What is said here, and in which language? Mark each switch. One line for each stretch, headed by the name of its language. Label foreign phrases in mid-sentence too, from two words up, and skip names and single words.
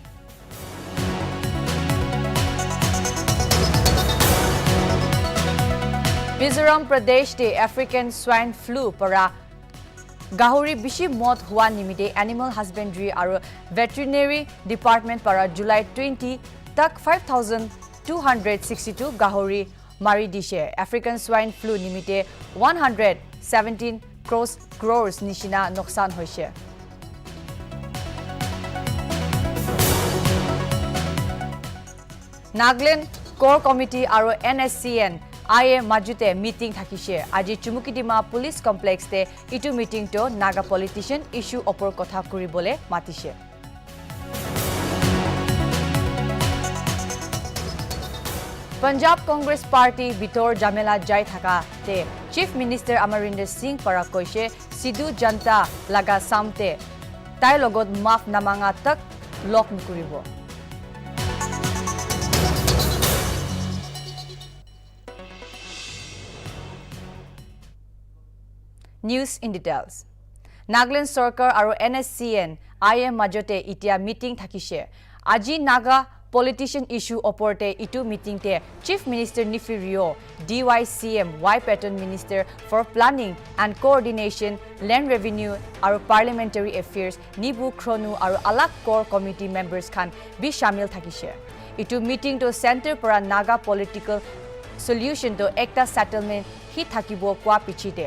Naga Pidgin: Mizoram Pradesh te African swine flu para Gahuri bishi mot hua nimite Animal Husbandry aru Veterinary Department para July 20 tak 5,262 Gahuri mari dishe African swine flu nimite 117 crores nishina noksan hoise Nagaland Core Committee aru NSCN IA Majute meeting thakishe aji Chumukitima police complex te itu meeting to Naga
English: politician issue
Naga Pidgin: opor kotha kuribole matishe Punjab Congress Party bitor jamela jai thaka te Chief Minister Amarinder Singh para koise Sidhu Janta laga samte tai logot maaf namanga tak lok nikuribo
English: News in details.
Naga Pidgin: Nagaland Sarkar aru NSCN IM majote itia meeting thakishe. Aji Naga
English: politician issue
Naga Pidgin: oporte itu meeting te Chief Minister Nifirio, DYCM Y Pattern Minister for Planning and Coordination, Land Revenue aru Parliamentary Affairs Nibu Kronu aru alak
English: core committee members
Naga Pidgin: khan bi shamil thakishe. Itu meeting to center para Naga
English: political solution
Naga Pidgin: to ekta settlement hi thakibo kwa pichite.